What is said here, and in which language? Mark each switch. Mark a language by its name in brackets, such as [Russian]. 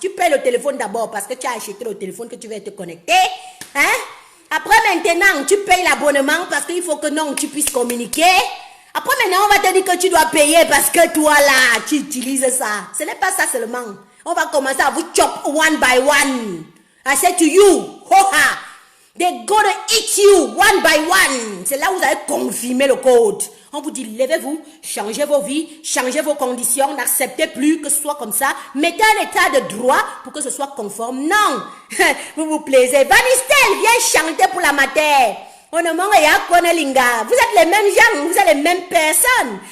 [French] Tu payes le téléphone d'abord parce que tu as acheté le téléphone que tu vas te connecter. Hein? Après maintenant, tu payes l'abonnement parce qu'il faut que non, tu puisses communiquer. Après maintenant, on va te dire que tu dois payer parce que toi là, tu utilises ça. Ce n'est pas ça seulement. On va commencer à vous [English] chop one by one. I say to you, ho-ha, they go to eat you one by one. [French] C'est là où vous allez confirmer le code. On vous dit, levez-vous, changez vos vies, changez vos conditions, n'acceptez plus que ce soit comme ça. Mettez un état de droit pour que ce soit conforme. Non, vous vous plaisez. Vanistel, viens chanter pour la matière. Au moment où il y a Konelinga, vous êtes les mêmes gens, vous êtes les mêmes personnes.